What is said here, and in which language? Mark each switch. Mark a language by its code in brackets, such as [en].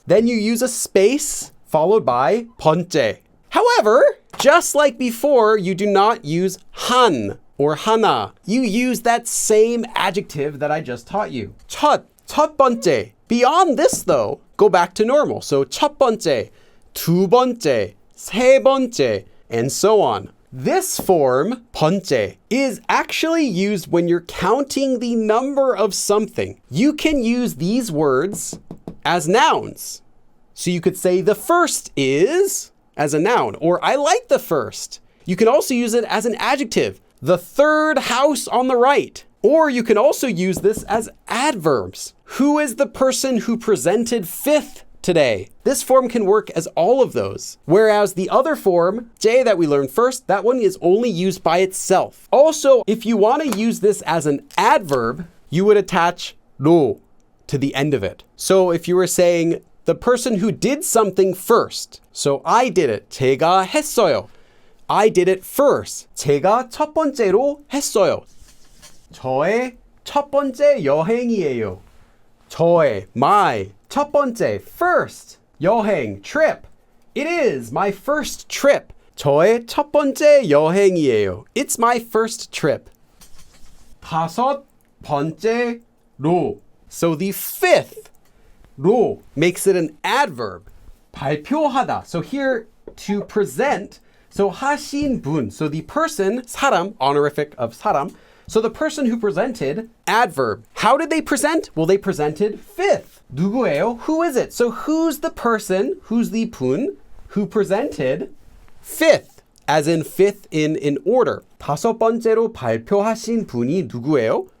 [en] Then you use a space followed by 번째. However, just like before, you do not use 한 or 하나. You use that same adjective that I just taught you. [ko] 첫 번째. [en] Beyond this though, go back to normal. So [ko] 첫 번째, 두 번째, 세 번째, [en] and so on. This form, 번째, is actually used when you're counting the number of something. You can use these words as nouns. So you could say the first is as a noun, or I like the first. You can also use it as an adjective, the third house on the right. Or you can also use this as adverbs. Who is the person who presented fifth today? This form can work as all of those. Whereas the other form, 제, that we learned first, that one is only used by itself. Also, if you want to use this as an adverb, you would attach 로 to the end of it. So if you were saying the person who did something first, so I did it, [ko] 제가 했어요. [en] I did it first. [ko] 제가 첫 번째로 했어요. 저의 첫 번째 여행이에요. 저의, my, 첫 번째, first, 여행, trip. [en] It is my first trip. [ko] 저의 첫 번째 여행이에요. [en] It's my first trip. [ko] 다섯 번째로. [en] So the fifth, 로, makes it an adverb. 발표하다. So here, to present. So [ko] 하신 분. [en] So the person, 사람, honorific of 사람. So the person who presented, adverb. How did they present? Well, they presented fifth. [ko] 누구예요? [en] Who is it? So who's the person, who's the 분, who presented fifth, as in fifth in order. [ko] 다섯 번째로 발표하신 분이 누구예요?